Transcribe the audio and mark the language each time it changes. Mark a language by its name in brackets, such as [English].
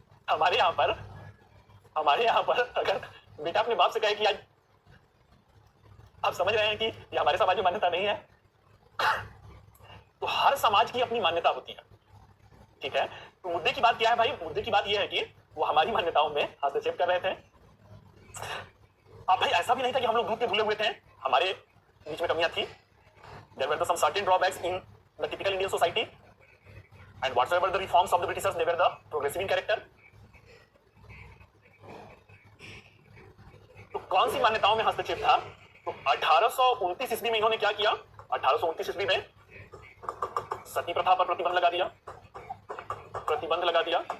[Hindi] हमारे यहाँ पर अगर बेटा अपने बाप से कहे कि आज आप समझ रहे हैं कि ये हमारे समाज में मान्यता नहीं है, तो हर समाज की अपनी मान्यता होती है। ठीक है, तो मुद्दे की बात क्या है भाई? मुद्दे की बात यह है कि वो हमारी मान्यताओं में हस्तक्षेप कर रहे थे। अब भाई ऐसा भी नहीं था कि हम लोग दूध के भूले हुए थे, हमारे बीच में कमियां थी। [English] There were some certain drawbacks in the typical Indian society, and whatsoever the reforms of the Britishers, they were the progressive in character. [Hindi] तो कौन सी मान्यताओं में हस्तक्षेप था? तो 1829 ईस्वी में इन्होंने क्या किया? 1829 ईस्वी में सती प्रथा पर प्रतिबंध लगा दिया।